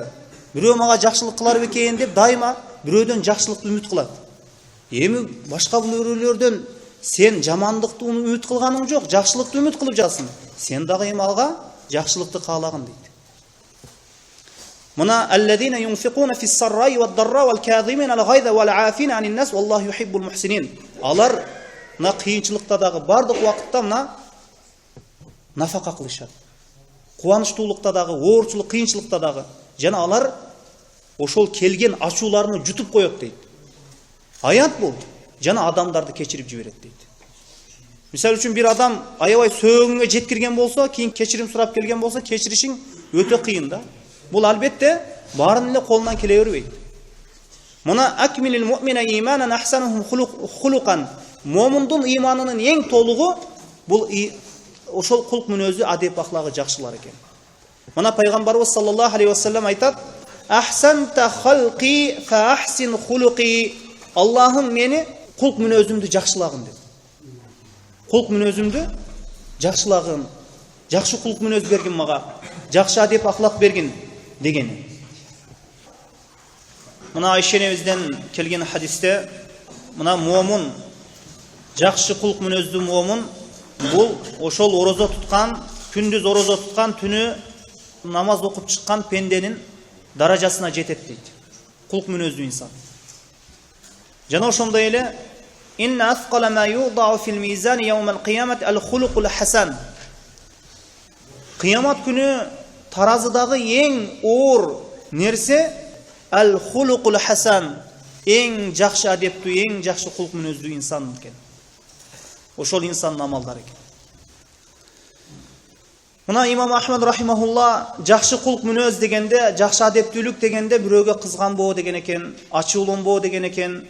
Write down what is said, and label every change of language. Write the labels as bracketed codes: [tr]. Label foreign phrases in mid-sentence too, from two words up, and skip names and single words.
[ky] Бирөө мага жакшылык кылар экен деп дайыма бирөөдөн жакшылыкты үмүт кылат. Эми башка бирөөлөрдөн сен жамандыкты үмүт кылганың жок, жакшылыкты үмүт кылып жатасың. Сен дагы эми алга жакшылыкты каалагын дейт. [ar] Мына الذين ينفقون في السراء والضراء والكاظمين الغيظ والعافين عن الناس والله يحب المحسنين. [ky] Алар мына кыйынчылыкта дагы бардык убакытта мына нафака кылышат. Кубанычтуулукта дагы, оорчулук, кыйынчылыкта дагы. Жана алар ошол келген ачууларны жутуп коет дейт. Аят болду. Жана адамдарды кечирип жиберет дейт. Мисалы үчүн бир адам аябай сөөгүнгө жеткирген болсо, кийин кечирим сурап келген болсо, кечиришиң өтө кыйын да. Бул албетте баарын эле колунан келе бербейт. Мына [ar] أكمل المؤمنين إيمانا أحسنهم خلقا. [ky] Момундун иманынын эң толугу бул ошол кулк мүнөзү, адеп ахлагы жакшылар экен. Мына пайгамбарыбыз [ar] صلى الله عليه وسلم айтат: "أحسنت خلقي فأحسن خلقي." [ky] Аллахым мени кулк мүнөзүмдү жакшылагын деп. Кулк мүнөзүмдү жакшылагын, жакшы кулк мүнөз бергин мага, жакшы адеп ахлак бергин дегени. Мына Айшенебизден келген хадисте мына момун, жакшы кулк мүнөздүү момун бул ошол орозо туткан, күндүз орозо туткан, түнү намаз окуп чыккан пенденин даражасына жетет дейт. Кулк мүнөздүү инсан. Жана ошондой эле [ar] إن أثقل ما يوضع في الميزان يوم القيامة الخلق الحسن. [ky] Кыямат күнү таразыдагы эң оор нерсе [ar] الخلق الحسن, [ky] эң жакшы адептүү, эң жакшы кулк мүнөздүү инсан экен. Ошол инсандын амалдары экен. Мына имам Ахмад рахимахулла жакшы кулк мүнөз дегенде, жакшы адептүүлүк дегенде бирөөгө кызганбоо деген экен, ачууланбоо деген экен.